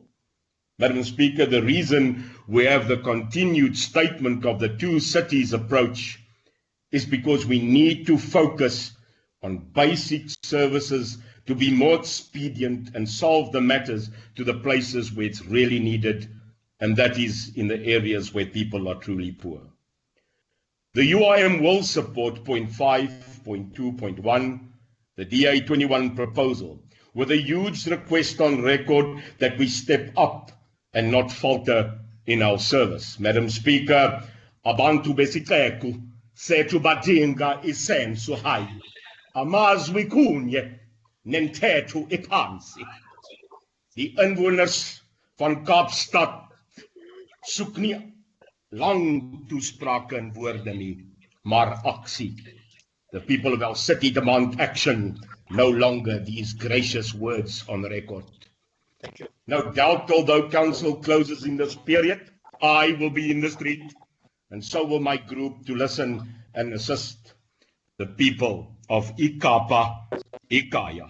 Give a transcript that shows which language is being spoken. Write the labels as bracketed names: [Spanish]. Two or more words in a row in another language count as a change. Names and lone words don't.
[English] Madam Speaker, the reason we have the continued statement of the 2 cities approach is because we need to focus on basic services to be more expedient and solve the matters to the places where it's really needed, and that is in the areas where people are truly poor. The UIM will support point 5, point 2, point 1, the DA21 proposal, with a huge request on record that we step up and not falter in our service. Madam Speaker, [Xhosa] abantu besixeko sethu badinga isenzo hayi, amazwi kunye nentetho ephansi. [Afrikaans] Die inwoners van Kaapstad soek nie lang toesprake en woorde nie, maar aksie. [English] The people of our city demand action, no longer these gracious words on record. Thank you. No doubt, although council closes in this period, I will be in the street, and so will my group, to listen and assist the people of Ikapa, Ikaya.